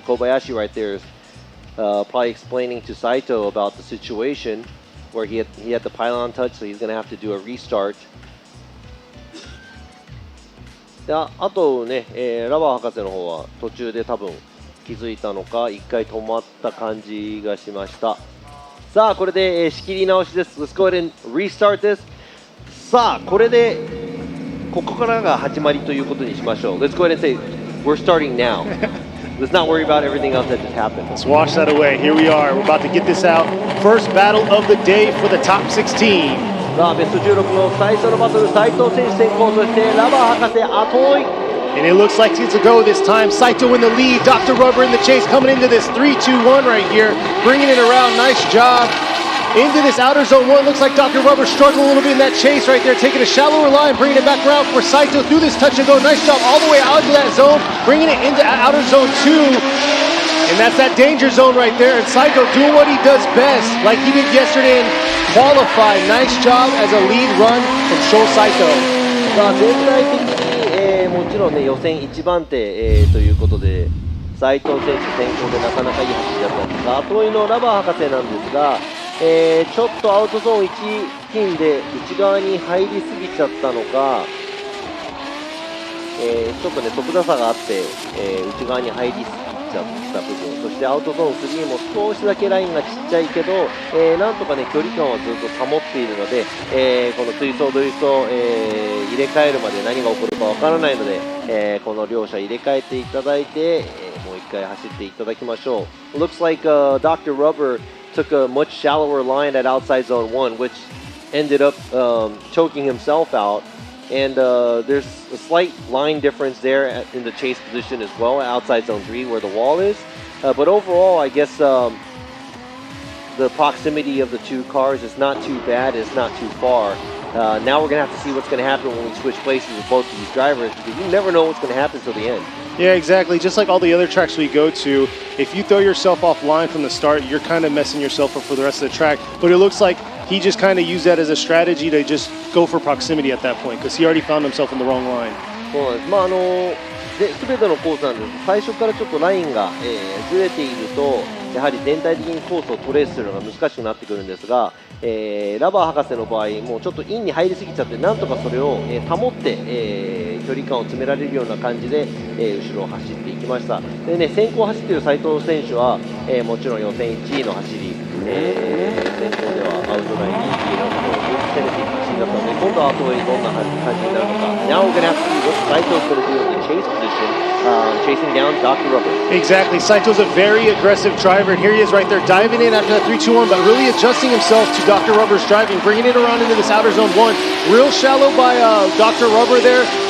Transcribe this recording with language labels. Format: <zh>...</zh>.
<en>小林 right there is probably explaining to Saito about the situation where he had the pylon touch, so he's going to have to do a restart.</en> <ja>であとね、ラバー博士の方は途中で多分気づいたのか一回止まった感じがしました。さあこれで、仕切り直しです。</ja> <en>Let's go ahead and restart this.</en> <ja>さあこれでここからが始まりということにしましょう。</ja> <en>Let's go ahead and say we're starting now. Let's not worry about everything else that just happened. Let's wash that away. Here we are. We're about to get this out. First battle of the day for the top 16.</en> <ja>さあベスト16の最初のバトル、斉藤選手先行、そしてラバー博士後追い。</ja> <en>And it looks like it's a go this time. Saito in the lead. Dr. Rubber in the chase coming into this 3-2-1 right here. Bringing it around. Nice job. Into this outer zone one. Looks like Dr. Rubber struggling a little bit in that chase right there. Taking a shallower line. Bringing it back around for Saito through this touch and go. Nice job all the way out of that zone. Bringing it into outer zone 2. And that's that danger zone right there. And Saito doing what he does best. Like he did yesterday and qualify. Nice job as a lead run from Sho Saito.</en> <ja>さあ全体的にもちろんね予選1番手、ということで斉藤選手先行でなかなかいい走りだったんですが、後追いのラバー博士なんですが、ちょっとアウトゾーン1付近で内側に入りすぎちゃったのか、ちょっとね速度差があって、内側に入りすぎちゃった部分、そしてアウトゾーン3も少しだけラインがちっちゃいけど、なんとかね距離感はずっと保っているので、この追走ドリフト、入れ替えるまで何が起こるかわからないので、この両者入れ替えていただいて、もう一回走っていただきましょう。</ja> <en>Looks like Dr. Rubber took a much shallower line at outside zone 1, which ended up choking himself out. And there's a slight line difference there in the chase position as well, outside zone 3 where the wall is. But overall, I guess the proximity of the two cars is not too bad, it's not too far. Now we're going to have to see what's going to happen when we switch places with both of these drivers, because you never know what's going to happen till the end. Yeah, exactly. Just like all the other tracks we go to, if you throw yourself offline from the start, you're kind of messing yourself up for the rest of the track. But it looks like he just kind of used that as a strategy to just go for proximity at that point, because he already found himself in the wrong line.</en> <ja>そうなんです。全てのコースなんです。最初からちょっとラインが、ずれていると、やはり全体的にコースをトレースするのが難しくなってくるんですが、ラバー博士の場合、もうちょっとインに入りすぎちゃって、なんとかそれを、保って、距離感を詰められるような感じで、後ろを走っていきました。でね、先行走っている斉藤選手は、もちろん予選1位の走り、先行ではアウトラインにいいのを打っ攻めていくシーンだったので、今度は後追いどんな感じになるのか。</ja> <en>Now we're going to have to see what Saito's going to do in the chase position, chasing down Dr. Rubber. Exactly. Saito's a very aggressive driver, and here he is right there diving in after that 3-2-1, but really adjusting himself to Dr. Rubber's driving, bringing it around into this outer zone 1. Real shallow by Dr. Rubber there.</en>